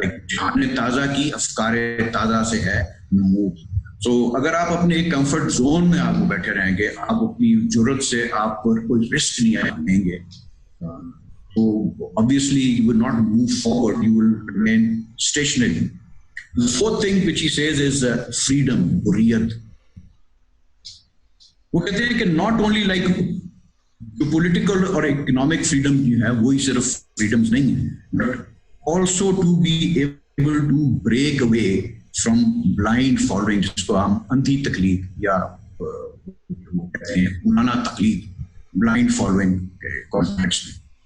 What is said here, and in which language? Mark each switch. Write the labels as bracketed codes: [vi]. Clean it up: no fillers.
[ur] جہان تازہ کی افکار تازہ سے ہے نمود. سو اگر آپ اپنے ایک کمفرٹ زون میں آپ بیٹھے رہیں گے، آپ اپنی جرت سے آپ پر کوئی رسک نہیں لیں گے، [en] so obviously you will not move forward, you will remain stationary. The fourth thing which he says is freedom, hurriyat. [ur] وہ کہتے ہیں کہ [en] not only like political [ur] اور economic freedom جو ہے وہی صرف freedoms نہیں ہے، [en] but also to be able to break away from blind following، [ur] جس کو ہم اندھی تقلید یا کہتے ہیں پرانا تقلید، بلائنڈ فالوئنگ کے کانٹیکسٹ میں.